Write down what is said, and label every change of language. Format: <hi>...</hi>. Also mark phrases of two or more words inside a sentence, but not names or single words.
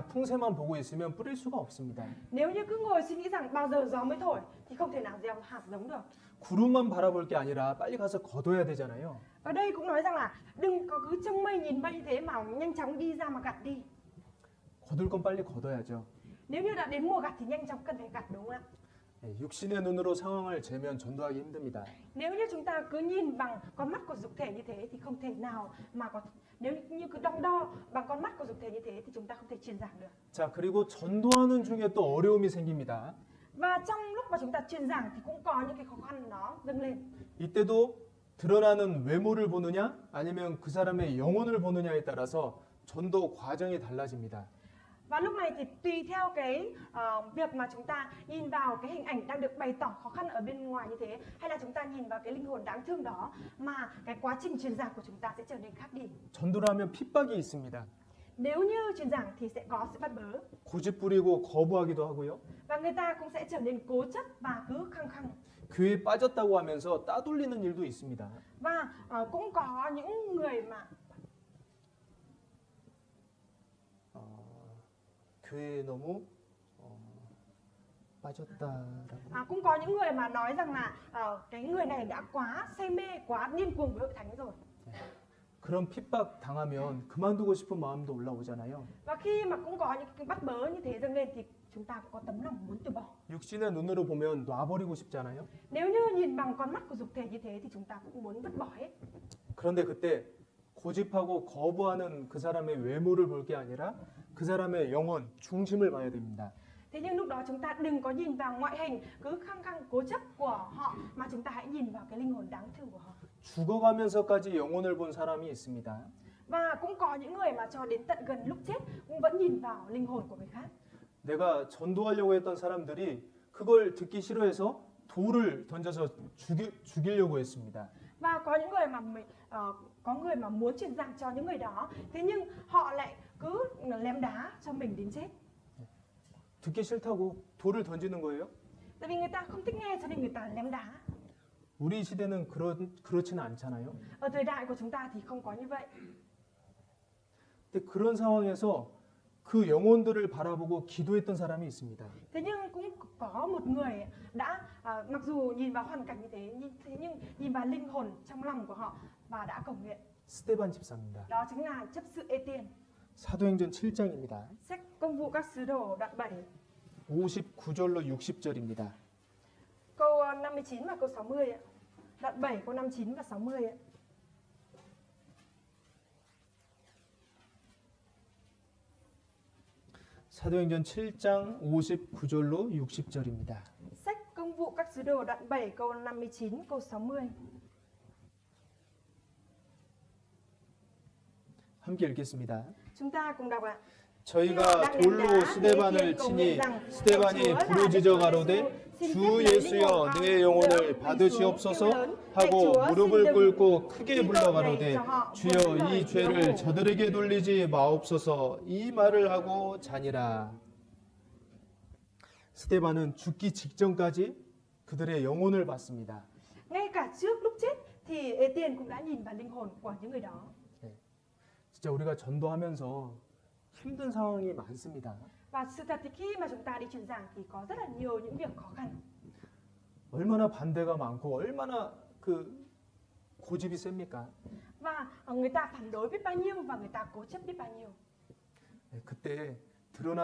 <ko>풍세만 보고 있으면 뿌릴 수가 없습니다.</ko> <vi>Nếu như cứ ngồi suy nghĩ rằng bao giờ gió mới thổi thì không thể nào gieo hạt giống được.</vi> <ko>구름만 바라볼 게 아니라 빨리 가서 거둬야 되잖아요.</ko> <vi>Ở đây cũng nói rằng là đừng có cứ trông mây nhìn mây như thế mà nhanh chóng đi ra mà gặt đi.</vi> <ko>거둘 건 빨리 거둬야죠.</ko> <vi>Nếu như đã đến mùa gặt thì nhanh chóng cần phải gặt đúng không ạ?</vi> <ko>네, 육신의 눈으로 상황을 재면 전도하기 힘듭니다.</ko> <vi>Nếu như chúng ta cứ nhìn bằng con mắt của dục thể như thế thì không thể nào mà có, nếu như cứ đong đo bằng con mắt của dục thể như thế thì chúng ta không thể truyền giảng được.</vi> <ko>자, 그리고 전도하는 중에 또 어려움이 생깁니다.</ko> <vi>Và trong lúc mà chúng ta truyền giảng thì cũng có những cái khó khăn nó dâng lên.</vi> <ko>이때도 드러나는 외모를 보느냐 아니면 그 사람의 영혼을 보느냐에 따라서 전도 과정이 달라집니다.</ko> <vi>Và lúc này thì tùy theo cái việc mà chúng ta nhìn vào cái hình ảnh đang được bày tỏ khó khăn ở bên ngoài như thế, hay là chúng ta nhìn vào cái linh hồn đáng thương đó mà cái quá trình truyền giảng của chúng ta sẽ trở nên khác đi.</vi> <ko>전도를 하면 핍박이 있습니다.</ko> <vi>Nếu như truyền giảng thì sẽ có sự bắt bớ</vi> <ko>고집 부리고 거부하기도 하고요.</ko> <vi>và người ta cũng sẽ trở nên cố chấp và cứ khăng khăng.</vi> <ko>교회에 빠졌다고 하면서 따돌리는 일도 있습니다.</ko> <vi>Và cũng có những người mà</vi> <ko>교회에 너무 빠졌다라고.</ko> <vi>cũng có những người mà nói rằng là cái người này đã quá say mê, quá điên cuồng với hội thánh rồi.</vi> <ko>그런 핍박 당하면 그만두고 싶은 마음도 올라오잖아요.</ko> <vi>Và khi mà cũng có những cái bắt bớ như thế dâng lên thì chúng ta cũng có tấm lòng muốn từ bỏ.</vi> <ko>육신의 눈으로 보면 놔버리고 싶잖아요.</ko> <vi>Nếu như nhìn bằng con mắt của dục thể như thế thì chúng ta cũng muốn vứt bỏ hết.</vi> <ko>그런데 그때 고집하고 거부하는 그 사람의 외모를 볼 게 아니라 그 사람의 영혼, 중심을 봐야 됩니다.</ko> <vi>Thế nhưng lúc đó chúng ta đừng có nhìn vào ngoại hình cứ khăng khăng cố chấp của họ mà chúng ta hãy nhìn vào cái linh hồn đáng thương của họ.</vi> <ko>죽어가면서까지 영혼을 본 사람이 있습니다.</ko> <vi>Và cũng có những người mà cho đến tận gần lúc chết cũng vẫn nhìn vào linh hồn của người khác.</vi> <ko>내가 전도하려고 했던 사람들이 그걸 듣기 싫어해서 돌을 던져서 죽이려고 했습니다.</ko> <vi>Và có những người mà có người mà muốn truyền giảng cho những người đó, thế nhưng họ lại cứ ném đá cho mình đến chết.</vi> <ko>듣기 싫다고 돌을 던지는 거예요?</ko> <vi>Tại vì người ta không thích nghe cho nên người ta ném đá.</vi> <ko>우리 시대는 그렇지는 않잖아요.</ko> <vi>Ở thời đại của chúng ta thì không có như vậy.</vi> <ko>근데 그런 상황에서 그 영혼들을 바라보고 기도했던 사람이 있습니다.</ko> <vi>Thế nhưng cũng có một người đã mặc dù nhìn vào hoàn cảnh như thế nhưng nhìn vào linh hồn trong lòng của họ và đã cầu nguyện.</vi> <ko>스데반 집사입니다.</ko> <vi>Đó chính là chấp sự Ê-tiên.</vi> <ko>사도행전 7장입니다.</ko> <vi>Sách Công vụ các sứ đồ đoạn 7</vi> <ko>59절로 60절입니다.</ko> <vi>câu 59 và câu 60 ạ. Đoạn 7 câu 59 và 60 ạ.</vi> <ko>사도행전 7장 59절로 60절입니다.</ko> <vi>Sách Công vụ các sứ đồ đoạn 7 câu 59 câu 60.</vi> <ko>함께 읽겠습니다.</ko> <vi>Chúng ta cùng đọc ạ.</vi> <ko>저희가 돌로 스데반을 치니 스데반이 부르짖어 가로되 주 예수여 내 영혼을 받으시옵소서 하고 무릎을 꿇고 크게 불러 가로되 주여 이 죄를 저들에게 돌리지 마옵소서 이 말을 하고 자니라. 스데반은 죽기 직전까지 그들의 영혼을 봤습니다.</ko> <vi>Ngay cả trước lúc chết thì Ê-tiên cũng đã nhìn vào linh hồn của những người đó.</vi> <ko>진짜 우리가 전도하면서 힘든 상황이 많습니다.</ko> <vi>Và sự thật thì khi mà chúng ta đi truyền giảng thì có rất là nhiều những việc khó khăn.</vi> <ko>얼마나 반대가 많고 얼마나 그 고집이 셉니까?</ko> <vi>Và người ta phản đối biết bao nhiêu và người ta cố chấp biết bao nhiêu.</vi>